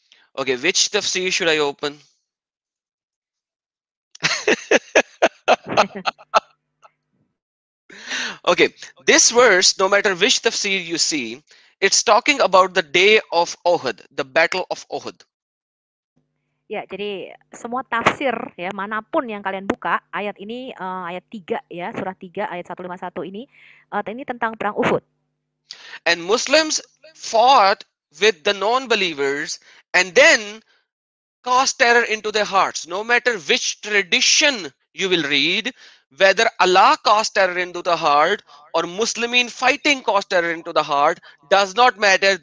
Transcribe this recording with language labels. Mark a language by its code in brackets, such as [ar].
[en] Okay, which tafsir should I open? Okay, this verse, no matter which tafsir you see, it's talking about the day of Uhud, the battle of Uhud. [id] Ya, jadi semua tafsir ya manapun yang kalian buka, ayat ini ayat 3 ya, surah 3 ayat 151 ini tentang perang Uhud. [en] And Muslims fought with the non-believers and then cast terror into their hearts. No matter which tradition you will read, whether Allah cast terror into the heart or Muslimin fighting cast terror into the heart, does not matter.